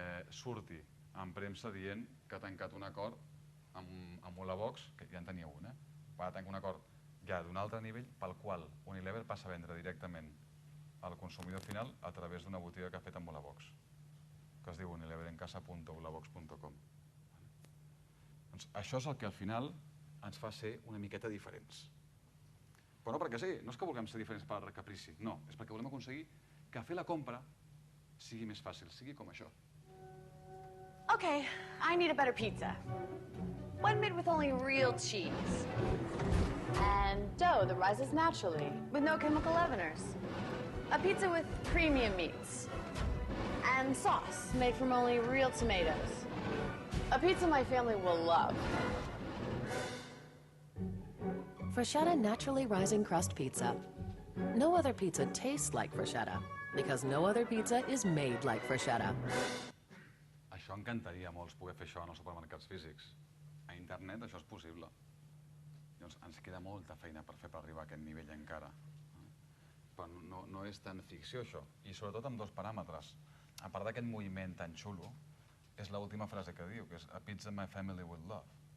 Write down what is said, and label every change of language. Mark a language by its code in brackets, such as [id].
[ca] surti en premsa dient que ha tancat un acord amb Ulabox, que ja en tenia un, va tancar un acord ja d'un altre nivell pel qual Unilever passa a vendre directament al consumidor final a través d'una botiga que ha fet amb Ulabox, que es diu unileverencasa.ulabox.com. Doncs això és el que al final ens fa ser una miqueta diferents. Però no perquè sí, no és que vulguem ser diferents per caprici, no, és perquè volem aconseguir que fer la compra sigui més fàcil, sigui com això. [en] Okay, I need a better pizza. One made with only real cheese. And dough that rises naturally, with no chemical leaveners. A pizza with premium meats. And sauce made from only real tomatoes. A pizza my family will love. Freschetta Naturally Rising Crust Pizza. No other pizza tastes like Freschetta, because no other pizza is made like Freschetta. [ca] Això encantaria a molts poder fer això en els supermercats físics. A internet això és possible. Llavors ens queda molta feina per fer per arribar a aquest nivell encara. Però no és tan ficció això. I sobretot amb dos paràmetres. A part d'aquest moviment tan xulo, és l'última frase que diu, que és [en] a pizza my family will love.